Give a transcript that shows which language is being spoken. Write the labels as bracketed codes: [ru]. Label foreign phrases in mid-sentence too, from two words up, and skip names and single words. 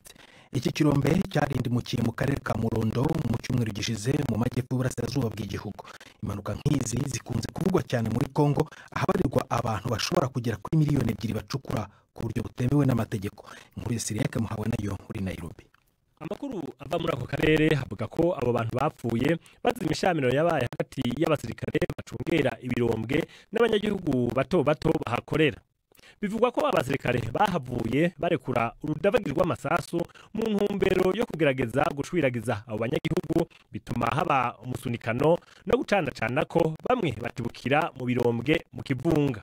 [rw] Iki kirombe cyarindimukiye mu karere ka Murondo mu cyumweru gishize mu majyepfo y'uburasirazuba bw'igihugu. Impanuka nk'izi zikunze kuvugwa cyane muri Kongo ahabarirwa abantu bashobora kugera kuri miliyoni 2 bacukura ku buryo butemewe n'amategeko. [rn] Inkuru ya Siriake muhawe nayo muri Nairobi. Amakuru ava muri ako karere havuga ko abo bantu bapfuye bazira imishamirano yabaye hagati y'abasirikare bacungera ibirombwe n'abanyagihugu bato bato bahakorera. Bivugwa ko abasirikare bahavuye barekura urudavagirwa rw'amasasu mu ntumbero yo kugerageza gushwiragiza abo banyagihugu bituma haba umusunikano no gucanacana ko bamwe batibukira mu birombwe mu kivunga.